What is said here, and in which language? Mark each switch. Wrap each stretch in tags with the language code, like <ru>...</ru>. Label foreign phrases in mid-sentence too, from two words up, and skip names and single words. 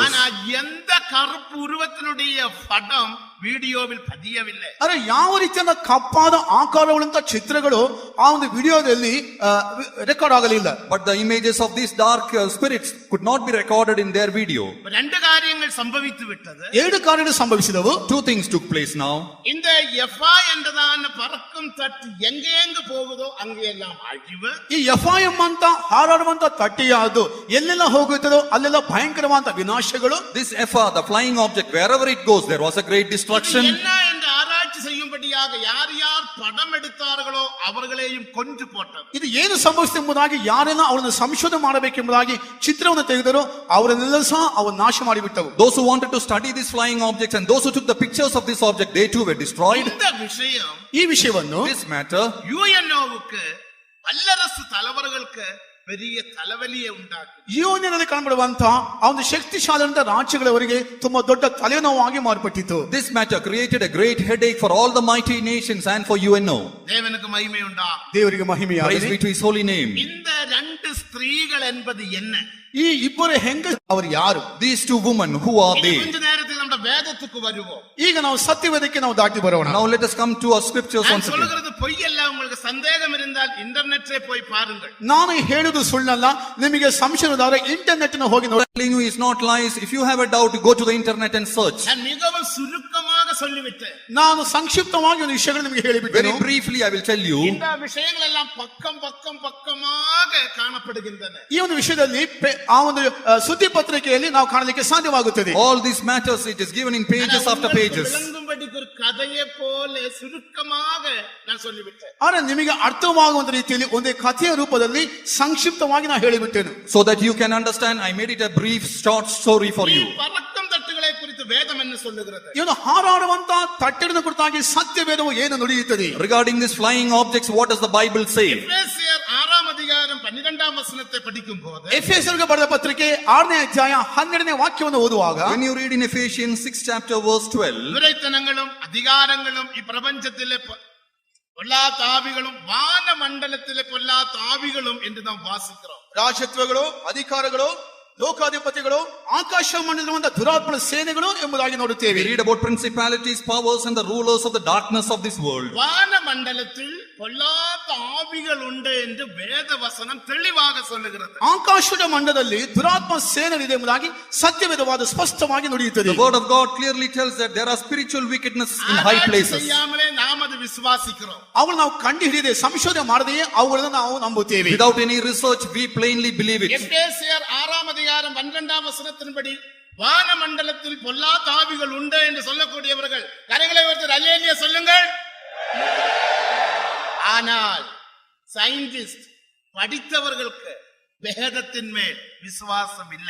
<ta>ஆனா எந்த கருப்பு உருவத்தினுடைய படம் ವಿಡಿಯೋவில் பதியவில்லை.</ta> <kn>ಅರೆ ಯಾವ ರೀತಿಯ ಕಪ್ಪಾದ ಆಕಾರಗಳಂತ ಚಿತ್ರಗಳು ಆ ಒಂದು ವಿಡಿಯೋದಲ್ಲಿ ರೆಕಾರ್ಡ್ ಆಗಲಿಲ್ಲ.</kn> <en>But the images of these dark spirits could not be recorded in their video.</en> <ta>ரெண்டு காரியங்கள் சம்பவித்து விட்டது.</ta> <kn>ಎರಡು ಕಾರ್ಯಗಳು ಸಂಭವಿಸಿದವು.</kn> <en>Two things took place now.</en> <ta>இந்த எஃபா என்றதான பறக்கும் தட்டு எங்கெங்க போகுதோ அங்கெல்லாம் அழிவு.</ta> <kn>ಈ ಎಫ್ಐಎಂ ಅಂತ ಹಾರಾಡುವಂತ ತಟ್ಟೆಯಾದು ಎಲ್ಲೆಲ್ಲ ಹೋಗುತ್ತದೋ ಅಲ್ಲೆಲ್ಲ ಭಯಂಕರವಾದ ವಿನಾಶಗಳು.</kn> <en>This Epha, the flying object, wherever it goes, there was a great destruction.</en> <ta>என்ன என்று ஆராய்ச்சி செய்யும்படியாக யார் யார் படம் எடுத்தார்களோ அவர்களையும் கொன்று போட்டது.</ta> <kn>ಇದು ಏನು ಸಂಭವಿಸಿದೆ ಎಂಬುದಾಗಿ ಯಾರೆಲ್ಲ ಅವರನ್ನು ಸಂಶೋಧನೆ ಮಾಡಬೇಕೆಂಬುದಾಗಿ ಚಿತ್ರವನ್ನು ತೆಗೆದರೋ ಅವರನ್ನೆಲ್ಲ ಸಹ ಅವರು ನಾಶ ಮಾಡಿಬಿಟ್ಟವು.</kn> <en>Those who wanted to study these flying objects and those who took the pictures of this object, they too were destroyed.</en> <ta>இந்த விஷயம்</ta> <kn>ಈ ವಿಷಯವನ್ನು</kn> <en>This matter,</en> <ta>ಯುಎನ್ಒவுக்கு வல்லரசு தலைவர்களுக்கு பெரிய தலைவலியை ಉಂಟಾಗಿದೆ.</ta> <kn>ಯುಎನ್ನಲ್ಲಿ ಕಾಣಬರುವಂತ ಆ ಒಂದು ಶಕ್ತಿಶಾಲಿಯಾದ ರಾಜ್ಯಗಳವರಿಗೆ ತುಂಬಾ ದೊಡ್ಡ ತಲೆನೋವಾಗಿ ಮಾರ್ಪಟ್ಟಿತು.</kn> <en>this matter created a great headache for all the mighty nations and for UNO.</en> <ta>தேவனுக்கு மகிமை உண்டா.</ta> <kn>ದೇವರಿಗೆ</kn> <en>Praise</en> <kn>ಮಹಿಮೆಯಾಗಲಿ.</kn> <en>be to his holy name.</en> <ta>இந்த ரெண்டு ஸ்திரீகள் என்பது என்ன?</ta> <kn>ಈ ಇಬ್ಬರು ಹೆಂಗ ಅವರು ಯಾರು?</kn> <en>These two women, who are</en> <ta>இனி</ta> <en>they?</en> <ta>கொஞ்ச நேரத்தில் நம்ம வேதத்துக்கு வருவோம்.</ta> <kn>ಈಗ ನಾವು ಸತ್ಯವೇದಕ್ಕೆ ನಾವು ದಾಟಿ ಬರೋಣ.</kn> <en>Now let us come to our scriptures</en> <ta>நான்</ta> <en>once again.</en> <ta>சொல்லுகிறது பொய் அல்ல. உங்களுக்கு சந்தேகம் இருந்தால் இன்டர்நெட்டே போய் பாருங்கள்.</ta> <kn>ನಾನು ಹೇಳುವುದು ಸುಳ್ಳಲ್ಲ. ನಿಮಗೆ ಸಂಶಯವಿದ್ದರೆ ಇಂಟರ್ನೆಟ್ ನ ಹೋಗಿ ನೋಡಿ.</kn> <en>Telling you is not lies. If you have a doubt, go to the internet and search.</en> <ta>நான் மிகவும் சுருக்கமாக சொல்லிவிட்டேன்.</ta> <kn>ನಾನು ಸಂಕ್ಷಿಪ್ತವಾಗಿ ಒಂದು ವಿಷಯಗಳು ನಿಮಗೆ</kn> <en>Very</en> <kn>ಹೇಳಿಬಿಟ್ಟೆನು.</kn> <en>briefly, I will tell you.</en> <ta>இந்த விஷயங்கள் எல்லாம் பக்கமாக காணப்படுகின்றன.</ta> <kn>ಈ ಒಂದು ವಿಷಯದಲ್ಲಿ ಆ ಒಂದು ಸುದ್ದಿ ಪತ್ರಿಕೆಯಲ್ಲಿ ನಾವು ಕಾಣಲಿಕ್ಕೆ ಸಾಧ್ಯವಾಗುತ್ತದೆ.</kn> <en>All these matters, it is given in pages after pages.</en> <ta>விளங்கும்படிக்கு ஒரு கதையை போல சுருக்கமாக நான் சொல்லிவிட்டேன்.</ta> <kn>ಆದರೆ ನಿಮಗೆ ಅರ್ಥವಾಗುವಂತ ರೀತಿಯಲ್ಲಿ ಒಂದೇ ಕಥೆಯ ರೂಪದಲ್ಲಿ ಸಂಕ್ಷಿಪ್ತವಾಗಿ ನಾನು ಹೇಳಿಬಿಟ್ಟೆನು.</kn> <en>So that you can understand, I made it a brief short story for you.</en> <ta>பறக்கும் தட்டுகளை குறித்து வேதம் என்ன சொல்லுகிறது?</ta> <kn>ಇವನು ಹಾರಾಡುವಂತ ತಟ್ಟೆಯನ್ನು ಕುರಿತಾಗಿ ಸತ್ಯವೇದವು ಏನು ನುಡಿಯುತ್ತದೆ?</kn> <en>Regarding these flying objects, what does the Bible say?</en> <ta>எபேசியர் 6ஆம் அதிகாரம் 12ஆம் வசனத்தை படிக்கும் போது</ta> <kn>ಎಫೆಸರಿಗೆ ಬರೆದ ಪತ್ರಿಕೆ 6ನೇ ಅಧ್ಯಾಯ 12ನೇ ವಾಕ್ಯವನ್ನು ಓದುವಾಗ</kn> <en>When you read in Ephesians 6 chapter verse 12,</en> <ta>துரைத்தனங்களும் அதிகாரங்களும் இப்பிரபஞ்சத்திலே பொல்லாத ஆவிகளும் வான மண்டலத்திலே பொல்லாத ஆவிகளும் என்று நாம் வாசிக்கிறோம்.</ta> <kn>ರಾಜತ್ವಗಳು ಅಧಿಕಾರಗಳು ಲೋಕಾಧಿಪತಿಗಳು ಆಕಾಶ ಮಂಡಲದ ದುರಾತ್ಮನ ಸೇನೆಗಳು ಎಂಬುದಾಗಿ ನೋಡುತ್ತೇವೆ.</kn> <en>we read about principalities, powers and the rulers of the darkness of this world.</en> <ta>வான மண்டலத்தில் பொல்லாத ஆவிகள் உண்டு என்று வேத வசனம் தெளிவாக சொல்லுகிறது.</ta> <kn>ಆಕಾಶದ ಮಂಡಲದಲ್ಲಿ ದುರಾತ್ಮ ಸೇನೆಗಳಿದೆ ಎಂಬುದಾಗಿ ಸತ್ಯವೇದವಾದ ಸ್ಪಷ್ಟವಾಗಿ ನುಡಿಯುತ್ತದೆ.</kn> <en>The word of God clearly tells that there are spiritual wickedness in high places.</en> <ta>செய்யாமலே நாம் அது விசுவாசிக்கிறோம்.</ta> <kn>ಅವುಗಳು ನಾವು ಕಂಡು ಹಿಡಿಯದೆ ಸಂಶೋಧನೆ ಮಾಡದೆಯೇ ಅವುಗಳನ್ನು ನಾವು ನಂಬುತ್ತೇವೆ.</kn> <en>Without any research, we plainly believe it.</en> <ta>எபேசியர் 6ஆம் அதிகாரம் 12ஆம் வசனத்தின்படி வான மண்டலத்தில் பொல்லாத ஆவிகள் உண்டு என்று சொல்லக்கூடியவர்கள் கரங்களை உயர்த்தி அல்லேலூயா சொல்லுங்கள். ஆனால் சயின்டிஸ்ட் படித்தவர்களுக்கு வேதத்தின்மேல் விசுவாசமில்லை.</ta>